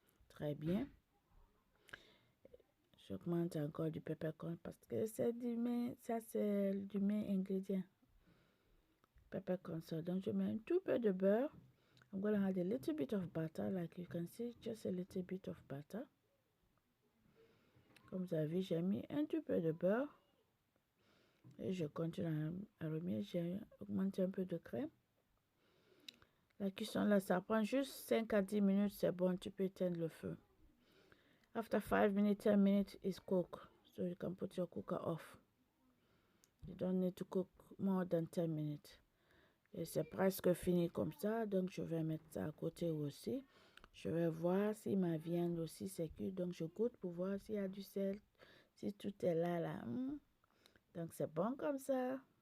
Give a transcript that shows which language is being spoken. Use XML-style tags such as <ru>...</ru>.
<fr>Très bien. J'augmente encore du peppercorn parce que c'est du main, ça c'est du main ingrédient. Peppercorn sauce. Donc je mets un tout peu de beurre.</fr> <en>I'm gonna add a little bit of butter, like you can see, just a little bit of butter.</en> <fr>Comme vous avez vu, j'ai mis un tout peu de beurre. Et je continue à remettre, j'ai augmenté un peu de crème. La cuisson là, ça prend juste 5 à 10 minutes, c'est bon, tu peux éteindre le feu.</fr> <en>After 5 minutes, 10 minutes, it's cooked. So you can put your cooker off. You don't need to cook more than 10 minutes.</en> <fr>Et c'est presque fini comme ça, donc je vais mettre ça à côté aussi. Je vais voir si ma viande aussi c'est cuit, donc je goûte pour voir s'il y a du sel, si tout est là. Donc c'est bon comme ça.</fr>